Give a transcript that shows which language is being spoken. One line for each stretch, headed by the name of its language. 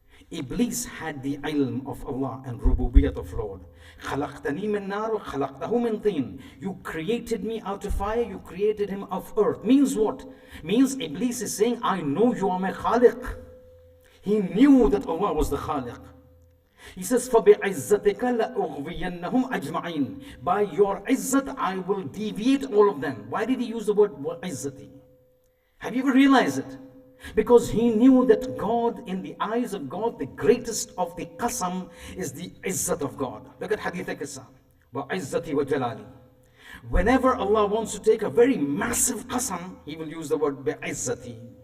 English: Iblis had the ilm of Allah and rububiyyat of Lord.
Arabic: خَلَقْتَنِي مِن نَارُ خَلَقْتَهُ مِن طِينٍ.
English: You created me out of fire, you created him of earth. Means what? Means Iblis is saying, I know you are my Khaliq. He knew that Allah was the Khaliq. He says,
Arabic: فَبِعِزَّتِكَ لَأُغْوِيَنَّهُمْ أَجْمَعِينَ.
English: By your izzat, I will deviate all of them. Why did he use the word izzati? Have you ever realized it? Because he knew that God, in the eyes of God, the greatest of the qasam is the izzat of God. Look at Hadith al-Qasam.
Arabic: Wa izzati wa jalali.
English: Whenever Allah wants to take a very massive qasam, he will use the word bi'izzati.